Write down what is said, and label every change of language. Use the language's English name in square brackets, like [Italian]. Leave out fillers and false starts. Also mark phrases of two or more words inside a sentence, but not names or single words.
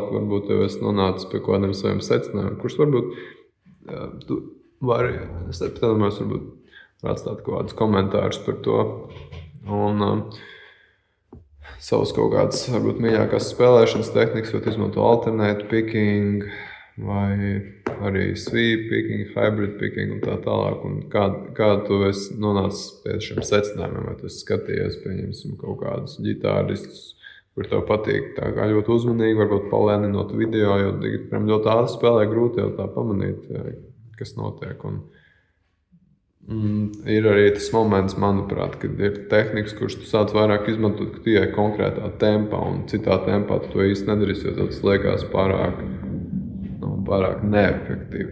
[Latvian] Varbūt tev esi nonācis pie kādiem saviem secinājumiem, kurus varbūt tu vari, es domāju, varbūt atstāt kaut kādus komentārus par to un savus kaut kādas, varbūt mīļākās spēlēšanas tehnikas, vai izmanto [English] alternate picking, [Latvian] vai arī [English] sweep picking, hybrid picking [Latvian] un tā tālāk. Un kā tu esi nonācis pie šiem secinājumiem, vai tu esi skatījies, pieņemsim, kaut kādus ģitāristus, kur tev patīk tā kā ļoti uzmanīgi, varbūt palēninot video, jo ļoti ātri spēlē grūti jau tā pamanīt, kas notiek. Ir arī tas moments, manuprāt, kad ir tehnikas, kuras tu sāc vairāk izmantot, ka tikai konkrētā tempā un citā tempā tu to īsti nedarīsi, jo tas liekas pārāk neefektīvi.